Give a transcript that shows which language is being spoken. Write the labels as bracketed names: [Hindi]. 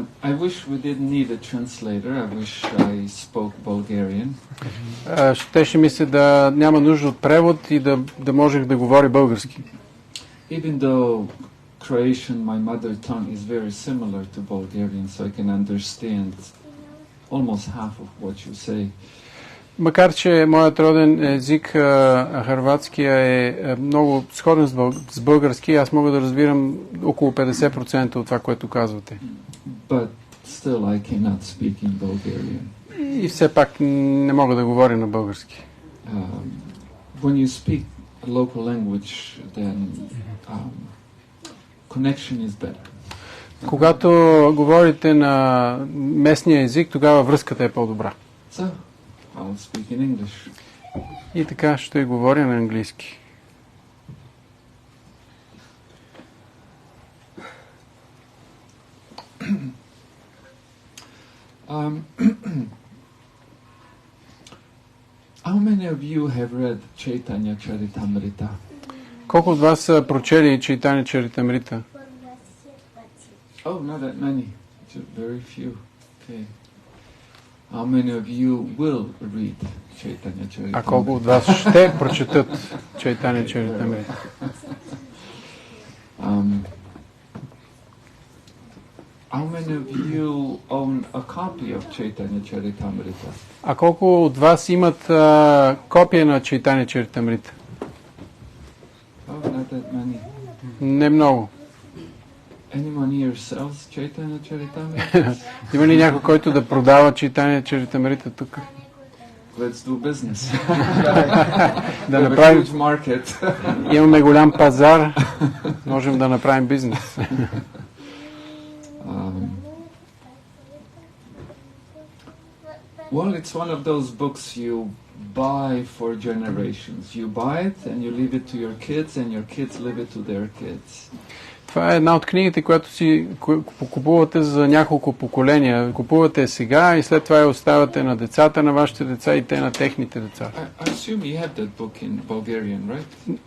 [English] I wish we didn't need a translator. I wish I spoke Bulgarian. [Bulgarian] Щеше ми се да няма нужда от превод и да можех да говоря български. [English] Even though Croatian, my mother tongue, is very similar to Bulgarian, so I can understand almost half of what you say. [Bulgarian] Макар че моят роден език, хърватския, е много сходен с български, аз мога да разбирам около 50% от това, което казвате. [English] But still I cannot speak in Bulgarian. [Bulgarian] И все пак не мога да говоря на български. [English] When you speak a local language, then connection is better. [Bulgarian] Когато говорите на местния език, тогава връзката е по-добра. [English] So, I'll speak in English. [Bulgarian] И така ще говоря на английски. [English] How many of you have read Chaitanya Charitamrita? [Bulgarian] Колко от вас са прочели Чайтаня Чаритамрита? [English] Oh, not that many. Just very few. Okay. How many of you will read Chaitanya Charitamrita? [Bulgarian] А колко от вас ще прочетат Чайтаня Чаритамрита? [English] How many of you own a copy of Chaitanya Charitamrita? [Bulgarian] А колко от вас имат копия на Чайтаня Чаритамрита? [English] Oh, not that many. [Bulgarian] Не много. [English] Anyone here sells Chaitanya Charitamrita? [Bulgarian] Има ли някой, който да продава Чайтаня Чаритамрита тук? [English] Let's do business. [Bulgarian] Да направим. [English] Market. [Bulgarian] Имаме голям пазар. Можем да направим бизнес. [English] Well, it's one of those books you buy for generations. You buy it and you leave it to your kids and your kids leave it to their kids. [Bulgarian] Това е една от книгите, която си купувате за няколко поколения. Купувате сега и след това я оставяте на децата на вашите деца и те на техните деца. [English] I assume you have that book in Bulgarian, right?